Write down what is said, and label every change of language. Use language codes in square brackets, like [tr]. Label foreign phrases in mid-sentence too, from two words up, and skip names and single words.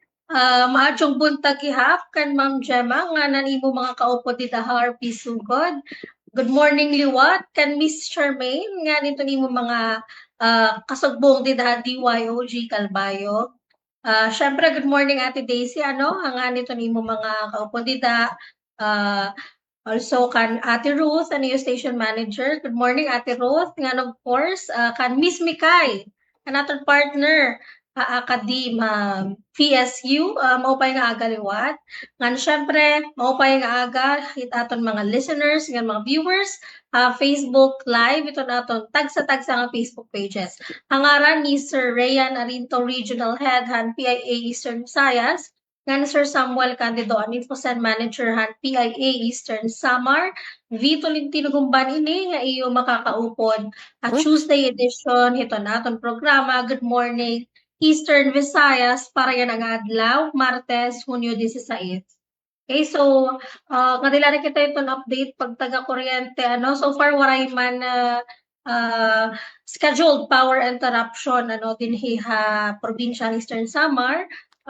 [war] Maadyong buntag ihap kan Ma'am Gemma, nga nanimo mga kaupo di HRP Sugod. [en] Good morning, [war] liwat, kan Miss Charmaine, nga nito nimo mga kasugbong di DYOG Calbayog. Syempre, [en] good morning, [war] Ate Daisy, nga nito nimo mga kaupo di also, kan Ate Ruth, yung [en] station manager. Good morning, Ate Ruth. [war] Nga, [en] of course, [war] kan Miss Mikay, kanatong partner, Akadim, PSU, maupay nga aga liwat. Nga, syempre, maupay nga aga, aton mga listeners, nga mga viewers, Facebook Live, ito naton, tagsa-tagsa nga Facebook pages. Hangaran ni Sir Rayan Arinto, [en] Regional Head, [war] PIA Eastern Visayas, nga Sir Samuel Candido, Infocen Manager PIA Eastern Samar, Vito Lintino Gumban ini nga iyo makakaupod at [en] Tuesday edition [war] ito naton programa Good Morning Eastern Visayas para yan ang adlaw Martes, Hunyo 16. Okay, so kadila na kita itong update pag taga-kuryente [en] so far [war] waray man [en] scheduled power interruption [war] dinhi ha probinsya Eastern Samar.